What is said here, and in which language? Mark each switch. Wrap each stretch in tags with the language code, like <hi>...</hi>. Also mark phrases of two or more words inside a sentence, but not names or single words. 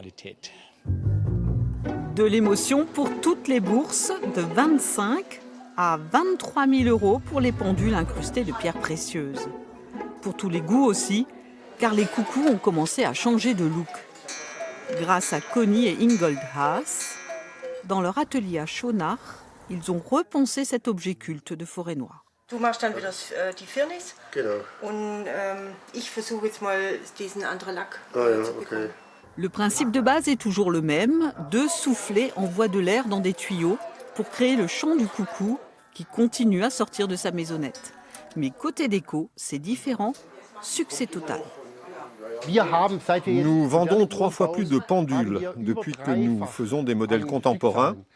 <fr>De l'émotion pour toutes les bourses, de 25 à 23 000 euros pour les pendules incrustées de pierres précieuses. Pour tous les goûts aussi, car les coucous ont commencé à changer de look. Grâce à Connie et Ingold Haas, dans leur atelier à Schonach, ils ont repensé cet objet culte de Forêt-Noire.</fr> <de>Du machst dann wieder die Firnis. Genau. Und ich versuche jetzt mal diesen anderen Lack zu bekommen.</de> <fr>Le principe de base est toujours le même, 2 soufflets envoient de l'air dans des tuyaux pour créer le chant du coucou qui continue à sortir de sa maisonnette. Mais côté déco, c'est différent, succès total. Nous vendons 3 fois plus de pendules depuis que nous faisons des modèles contemporains.</fr>